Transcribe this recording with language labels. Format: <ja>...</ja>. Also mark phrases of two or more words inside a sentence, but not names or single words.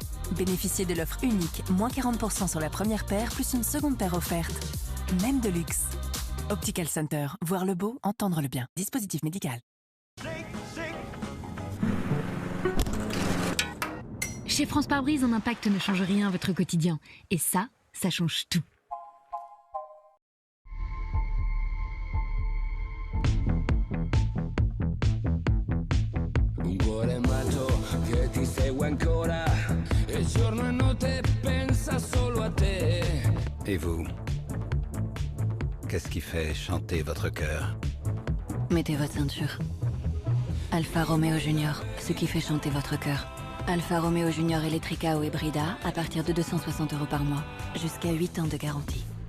<fr>Bénéficiez de l'offre unique, moins 40% sur la première paire, plus une seconde paire offerte. Même de luxe. Optical Center, voir le beau, entendre le bien. Dispositif médical. Chez France Pare-Brise, un impact ne change rien à votre quotidien. Et ça change tout.</fr> <it>Un cuore matto che ti segue ancora e giorno e notte pensa solo a te.</it> <fr>Et vous? Qu'est-ce qui fait chanter votre cœur? Mettez votre ceinture. Alfa Romeo Junior, ce qui fait chanter votre cœur. Alfa Romeo Junior Electrica ou Hybrida à partir de 260 € par mois. Jusqu'à 8 ans de garantie.</fr>